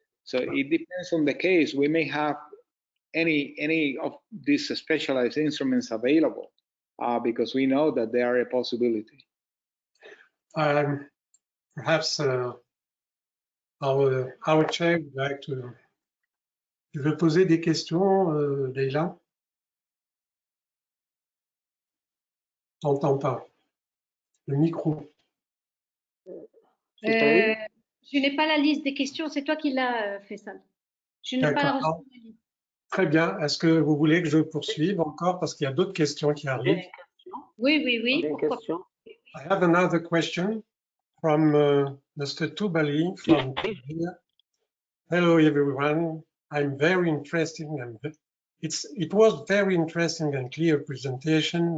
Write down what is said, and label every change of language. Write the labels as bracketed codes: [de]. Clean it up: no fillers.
[en] So it depends on the case. We may have any of these specialized instruments available because we know that they are a possibility. Perhaps our chair would like to. [fr] Tu veux poser des questions, Leïla? T'entends pas. Le micro. Je n'ai pas la liste des questions, c'est toi qui l'as fait, ça. Je n'ai pas reçu la liste. Très bien. Est-ce que vous voulez que je poursuive encore parce qu'il y a d'autres questions qui arrivent? Oui. [en] I have another question from Mr. Tubali from Tanzania. Hello, everyone. I'm very interested and it was very interesting and clear presentation.